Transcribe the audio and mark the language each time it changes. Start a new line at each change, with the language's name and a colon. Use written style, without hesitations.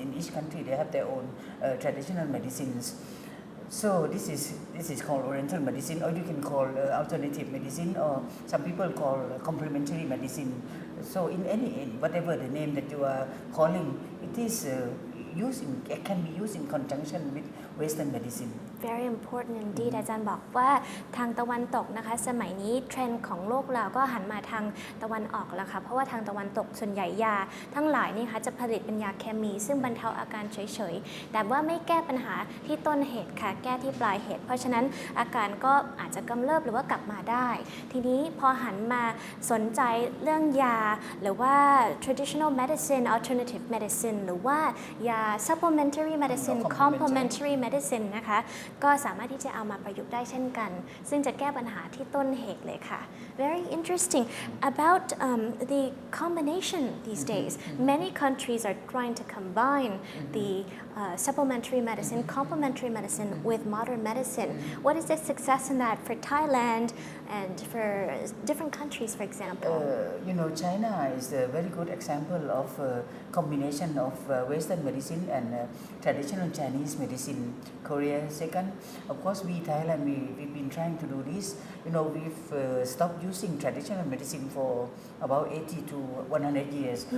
English: In each country they have their own traditional medicines. So this is called Oriental medicine, or you can call alternative medicine, or some people call complementary medicine. So in any whatever the name that you are calling, it can be used in conjunction with Western medicine. Very important indeed
Thai: อาจารย์บอกว่าทางตะวันตกนะคะสมัยนี้เทรนด์ของโลกเราก็หันมาทางตะวันออกแล้วค่ะเพราะว่าทางตะวันตกส่วนใหญ่ยาทั้งหลายนี่ค่ะจะผลิตเป็นยาเคมีซึ่งบรรเทาอาการเฉยๆแต่ว่าไม่แก้ปัญหาที่ต้นเหตุค่ะแก้ที่ปลายเหตุเพราะฉะนั้นอาการก็อาจจะกำเริบหรือว่ากลับมาได้ทีนี้พอหันมาสนใจเรื่องยาหรือว่า
English: traditional medicine alternative medicine
Thai: หรือว่ายา
English: supplementary medicine complementary medicine
Thai: นะคะก็สามารถที่จะเอามาประยุกต์ได้เช่นกันซึ่งจะแก้ปัญหาที่ต้นเหตุเลยค่ะ
English: Very interesting about the combination these days many countries are trying to combine the supplementary medicine complementary medicine with modern medicine what is the success in that for Thailand and for different countries for example China is a very good example of combination of Western medicine and traditional Chinese medicine. Korea second. Of course, we Thailand we've been trying to do this. We've stopped using traditional medicine for about 80 to 100 years.